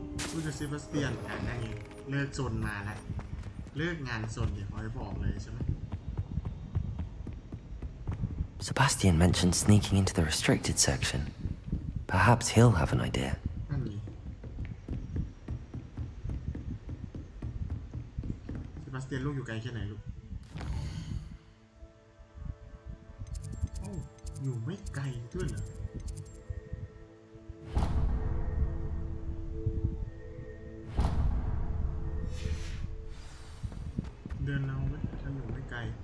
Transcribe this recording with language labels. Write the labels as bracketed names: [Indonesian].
[Thai] ผู้จะเซบาสเตียนนั่นเองเลิกซนมาแล้วเลิกงานซนเดี๋ยวเขาจะบอกเลยใช่ไหม [English] Sebastian mentioned sneaking into the restricted section. Perhaps he'll have an idea. [Thai] นั่นไงเซบาสเตียนลูกอยู่ไกลแค่ไหนลูกโอ้อยู่ไม่ไกลด้วยเหรอเดินเอาไหมถ้าอยู่ไม่ไกล